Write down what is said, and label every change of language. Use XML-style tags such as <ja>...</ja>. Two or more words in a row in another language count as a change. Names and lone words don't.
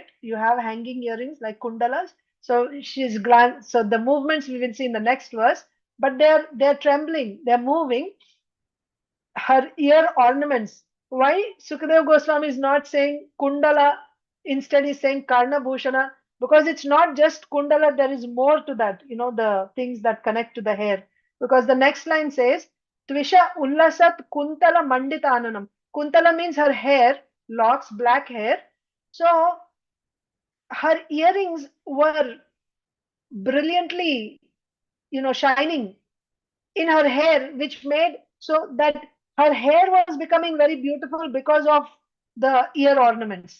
<en>You have hanging earrings like kundalas. So so the movements we will see in the next verse, but they're trembling, they're moving. Her ear ornaments. Why Sukadeva Goswami is not saying kundala, instead he's saying</en> <sa>karna bhushana,</sa> <en>because it's not just kundala, there is more to that, the things that connect to the hair. Because the next line says,</en> <sa>Tvisha ullasat kuntala manditananam.</sa> <en>Kuntala means her hair, locks, black hair. So her earrings were brilliantly, shining in her hair, which made so that her hair was becoming very beautiful because of the ear ornaments.</en>